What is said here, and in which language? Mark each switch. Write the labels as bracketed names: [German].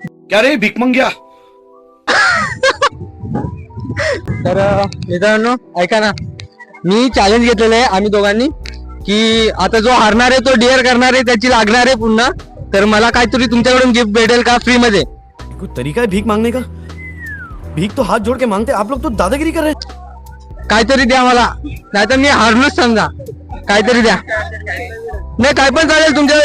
[Marathi] क्या रे भीक मंग्या। तर मित्रांनो ऐका ना, मी चॅलेंज घेतलेलं आहे आम्ही दोघांनी की आता जो हारणार आहे तो डिअर करणार आहे, त्याची लागणार आहे पुन्हा। तर मला काहीतरी तुमच्याकडून गिफ्ट भेटेल का फ्री मध्ये? [Hindi] कोई तरीका है भीख मांगने का? भीख तो हाथ जोड़ के मांगते, आप लोग तो दादागिरी कर रहे हैं। [Marathi] काहीतरी द्या मला, नाहीतर मी हारलोच समजा। काहीतरी द्या, नाही काय पण चालेल तुमच्या।